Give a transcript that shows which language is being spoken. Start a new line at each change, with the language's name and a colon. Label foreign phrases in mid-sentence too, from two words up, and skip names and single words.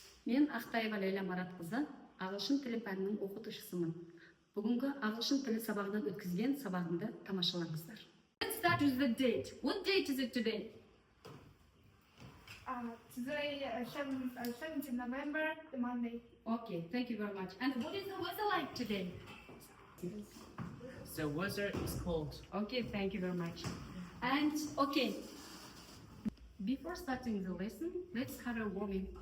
Kazakh: Мен Ахтаева Л.М. Ағылшын тілі пәнінің оқытушысымын. Бүгінгі ағылшын тілі сабағынан өткізген сабағымды тамашалаңыздар.
English: Let's start with the date. What date is it today? Today, 17 November, the Monday. Okay, thank you very much. And what is the weather like today? The weather is cold. Okay, thank you very much. And okay, before starting the lesson, let's have a warming up.